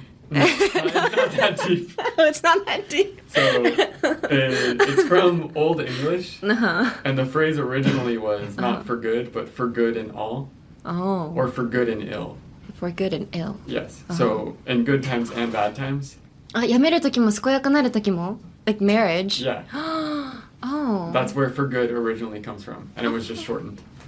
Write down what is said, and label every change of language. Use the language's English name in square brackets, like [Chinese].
[English] No, it's not that deep. Oh, it's not that deep. So it's from Old English, and the phrase originally was not for good, but for good and all, Oh, or for good and ill. for good and ill. Yes. So in good times and bad times. [Japanese] あ、辞める時も健やかなる時も [English] Like marriage? Yeah. Oh. That's where for good originally comes from, and it was just shortened.